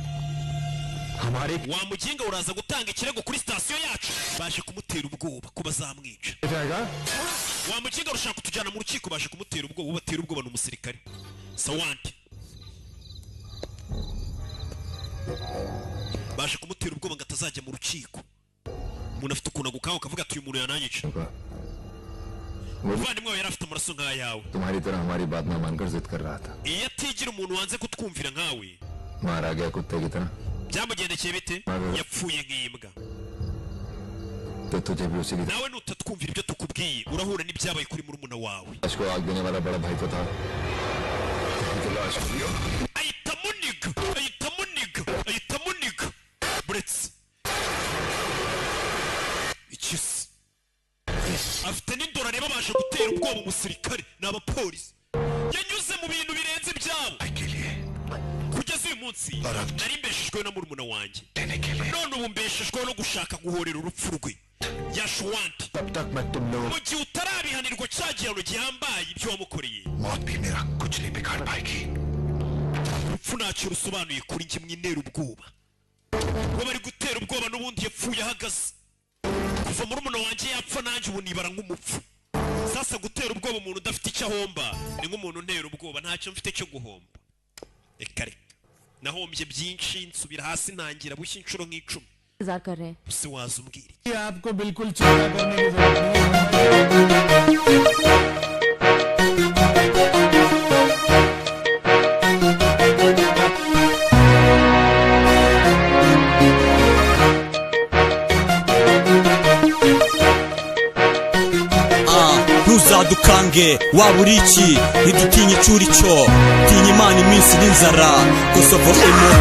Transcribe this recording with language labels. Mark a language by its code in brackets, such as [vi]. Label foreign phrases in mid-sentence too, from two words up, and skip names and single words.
[rw] wa muginga uraza gutanga ikirego kuri sitasiyo yacu baje kumutera ubwoba ko bazamwica wa muginga urashaka kutujyana mu rukiko baje kumutera ubwoba ubatera ubwoba n'umusirikare sawandi baje kumutera ubwoba ngo atazajya mu rukiko umuntu afite ukuntu agukaho akavuga ati uyu muntu yananyica umuvandimwe wawe yari afite amaraso nk'ayawe [hi] तुम्हारी तरह हमारी बात ना मानकर जिद कर रहा था [rw] iyo atigira umuntu wanze kutwumvira nkawe [hi] मारा गया कुत्ते की तरह [rw] byamugendekeye bite yapfuye nk'imbwa [hi] तो तुझे भी उसी की [rw] nawe nutatwumvira ibyo tukubwiye urahura n'ibyabaye kuri murumuna wawe [hi] लाश को आग देने वाला बड़ा भाई तो था [rw] ahita muniga buretse ikisi afite n'indoro areba baje gutera ubwoba umusirikare n'abapolisi yanyuze mu bintu birenze ibyabo kugeza uyu munsi nari mbeshejweho na murumuna wanjye none ubu mbeshejweho no gushaka guhorera urupfu rwe yashuwanti mu gihe utarabihanirwa cagihano gihambaye ibyo wamukoreye. [hi] मौत भी मेरा कुछ नहीं बिगाड़ पाएगी. [rw] Urupfu ntacyo rusobanuye kuri njye mwintera ubwoba. Ngo bari gutera ubwoba n'ubundi yapfuye ahagaze. Kuva muri umuntu wanjye yapfa nanjye ubu nibara nk'umupfu. Sasa gutera ubwoba umuntu udafite icyo ahomba ni nk'umuntu untera ubwoba ntacyo mfite cyo guhomba. Reka reka nahombye byinshi nsubira hasi ntangira bushya inshuro nk'icumi. [hi] इंतजार कर रहे हैं. [rw] Use waza umbwire. [hi] आपको बिल्कुल चिंता करने की जरूरत नहीं. [rw] Ntuzadukange waba uri iki ntidutinye icuri cyo tinya imana iminsi n'inzara Kosovo MOP